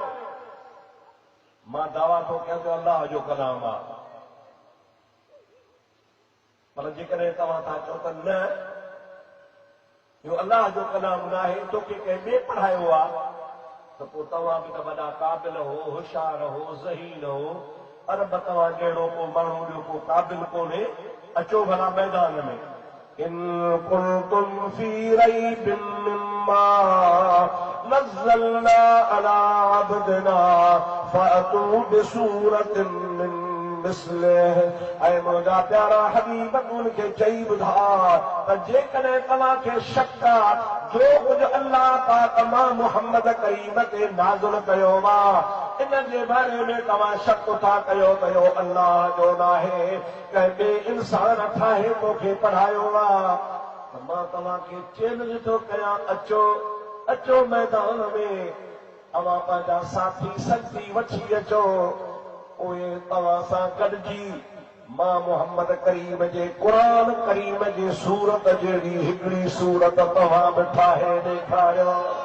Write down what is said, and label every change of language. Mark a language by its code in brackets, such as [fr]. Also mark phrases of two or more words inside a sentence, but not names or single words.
[sd] मां दावा थो कयां त अल्लाह जो कलाम आहे, पर जेकॾहिं तव्हां था चओ त न इहो अल्लाह जो कलाम न आहे, तोखे कंहिं ॿिए पढ़ायो आहे, त पोइ तव्हां बि त वॾा क़ाबिल हो, होशियार हो, ज़हीन हो। अरब तव्हां जहिड़ो को माण्हू ॿियो को क़ाबिल कोन्हे। अचो भला मैदान में। [ar] إن كنتم في ريب مما نزلنا على عبدنا فأتوا بسورة من مثله. [sd] ऐं मुंहिंजा प्यारा हबीब उनखे चई ॿुधा त जेकॾहिं तव्हांखे शक आहे जो कुझु अल्लाह पाक मां मुहम्मद करीम ते नाज़िल कयो आहे इन जे बारे में तव्हां शक था कयो त इहो अल्लाह जो न आहे, कंहिं ॿिए इंसान ठाहे तोखे पढ़ायो आहे, त मां तव्हांखे चैलेंज थो कयां, अचो अचो मैदान में, अवां पंहिंजा साथी संगी वठी अचो, उहे तव्हां सां गॾिजी मां मुहम्मद करीम जे क़ुरान करीम जी सूरत जहिड़ी हिकिड़ी सूरत तव्हां बि ठाहे ॾेखारियो।